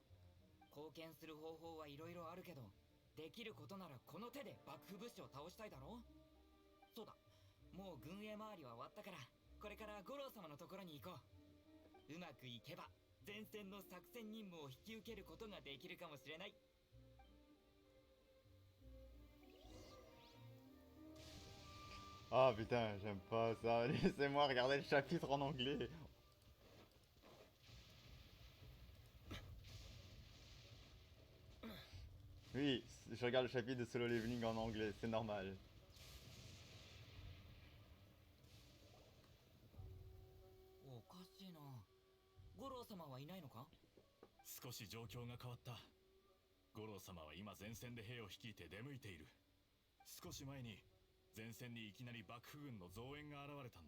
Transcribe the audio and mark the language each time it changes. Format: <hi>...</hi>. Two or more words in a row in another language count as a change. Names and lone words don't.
<ja>貢献する方法はいろいろあるけど、できることならこの手で幕府武士を倒したいだろ。そうだ、もう軍営周りは終わったから、これから五郎様のところに行こう。うまくいけば前線の作戦任務を引き受けることができるかもしれない。</ja> <fr>Ah putain, j'aime pas ça. Laissez-moi regarder le chapitre en anglais. Oui, je regarde le chapitre de Solo Leveling en anglais, c'est normal.</fr> <ja>おかしいな。五郎様はいないのか。少し状況が変わった。五郎様は今前線で兵を率いて出向いている。少し前に前線にいきなり幕府軍の増援が現れたんだ。</ja>